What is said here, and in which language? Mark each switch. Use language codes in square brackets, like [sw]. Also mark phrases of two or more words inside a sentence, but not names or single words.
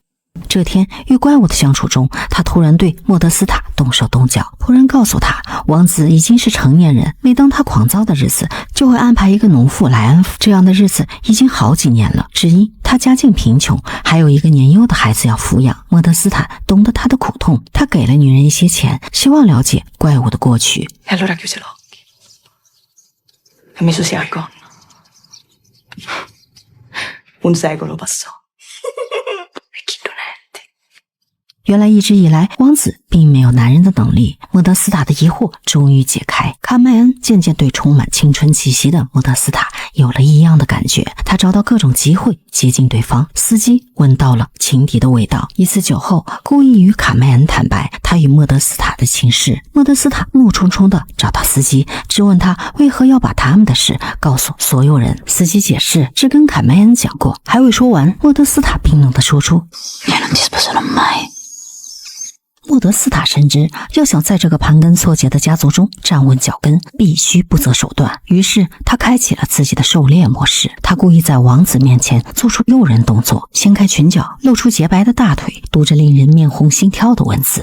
[zh] 这天与怪物的相处中，他突然对莫德斯塔动手动脚，突然告诉他王子已经是成年人，每当他狂躁的日子就会安排一个农妇来安抚。这样的日子已经好几年了，只因他家境贫穷，还有一个年幼的孩子要抚养。莫德斯塔懂得他的苦痛，他给了女人一些钱，希望了解怪物的过去。 [it] E allora chiuse l'occhio e mi susi al collo. Un secolo passò. [zh] 原来一直以来，王子并没有男人的能力。莫德斯塔的疑惑终于解开，卡麦恩渐渐对充满青春气息的莫德斯塔有了异样的感觉。他找到各种机会接近对方。司机闻到了情敌的味道，一次酒后故意与卡麦恩坦白他与莫德斯塔的情事。莫德斯塔怒冲冲地找到司机，质问他为何要把他们的事告诉所有人。司机解释只跟卡麦恩讲过。还未说完，莫德斯塔冰冷地说出 [it] Io non ti sposerò mai. [zh] 莫德斯塔深知，要想在这个盘根错节的家族中站稳脚跟，必须不择手段。于是他开启了自己的狩猎模式。他故意在王子面前做出诱人动作，掀开裙角，露出洁白的大腿，读着令人面红心跳的文字。